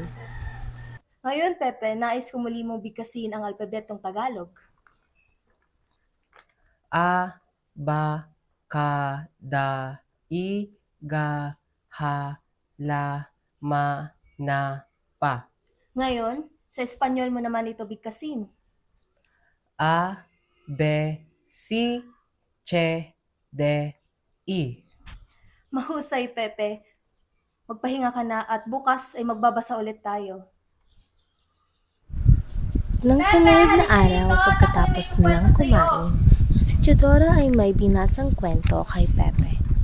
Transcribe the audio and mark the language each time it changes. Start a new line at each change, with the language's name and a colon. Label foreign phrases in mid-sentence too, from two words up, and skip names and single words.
Filipino: Ngayon, Pepe, nais ko muli mong bigkasin ang alpabetong Tagalog. A, ba, ka, da, i, ga, ha, la, ma, na, pa. Ngayon, sa Espanyol mo naman ito bigkasin.
Spanish: A, B, C, che, de, i.
Filipino: Mahusay, Pepe. Magpahinga ka na at bukas ay magbabasa ulit tayo. Nang sumunod na araw, pagkatapos nilang kumain, si Teodora ay may binasang kwento kay Pepe.